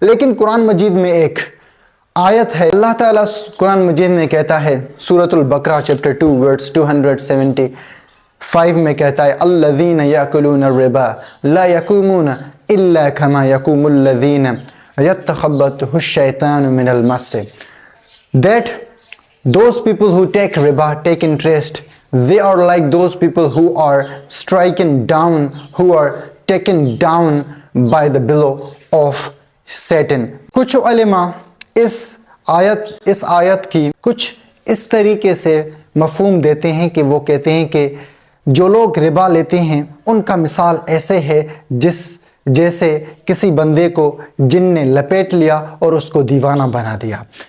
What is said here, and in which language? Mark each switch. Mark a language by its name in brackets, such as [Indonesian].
[Urdu] لیکن قرآن مجید میں ایک آیت ہے, اللہ تعالیٰ قرآن مجید میں کہتا ہے, سورۃ البقرہ چیپٹر 2 ورس 275 میں کہتا ہے, [Arabic] الذین یاکلون الربا لا یقومون الا کما یقوم الذین یتخبطہ الشیطان من المس. [English] That those people who take riba, take interest, they are like those people who are stricken down, who are taken down by the blow of Satan. [Urdu] کچھ علماء اس آیت کی کچھ اس طریقے سے مفہوم دیتے ہیں کہ وہ کہتے ہیں کہ جو لوگ ربا لیتے ہیں ان کا مثال ایسے ہے جیسے کسی بندے کو جن نے لپیٹ لیا اور اس کو دیوانہ بنا دیا.